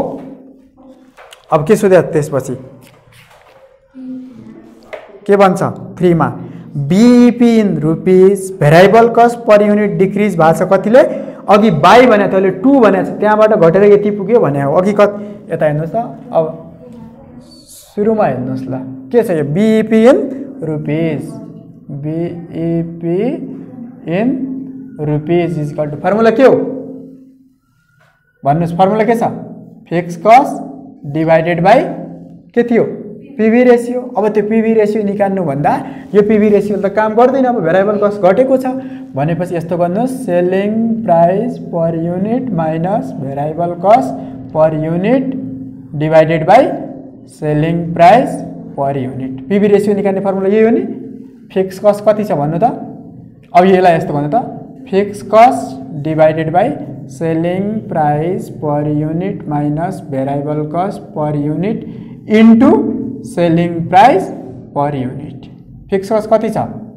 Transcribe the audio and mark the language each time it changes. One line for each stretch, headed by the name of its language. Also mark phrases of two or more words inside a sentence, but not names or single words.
Nepali: अब के सोध्या त्यसपछि के भन्छ 3 मा
English: BP in rupees variable cost per unit
Nepali: डिक्रिज भएको छ कतिले अघि बाई भने तैले 2 भने छ त्यहाँबाट घटेर यति पुग्यो भने हो अघि कत यता हेर्नुस् त अब सुरुमा हेर्नुस् ल के छ यो
English: BP in rupees BEP in rupees is equal to
Nepali: फर्मुला के हो भन्नुस् फर्मुला के छ
English: fixed cost divided by
Nepali: के थियो
English: PV ratio.
Nepali: अब त्यो
English: PV ratio
Nepali: निकाल्नु भन्दा यो
English: PV ratio
Nepali: त काम गर्दैन अब
English: variable cost
Nepali: घटेको छ भनेपछि यस्तो गर्नुस्
English: selling price per unit minus variable cost per unit divided by selling price per unit PV ratio
Nepali: निकाल्ने फर्मुला यही हो नि
English: fixed cost
Nepali: कति छ भन्नु त अब यसलाई यस्तो गर्नु त
English: fixed cost divided by selling price per unit minus variable cost per unit into selling price per unit fixed cost
Nepali: कति छ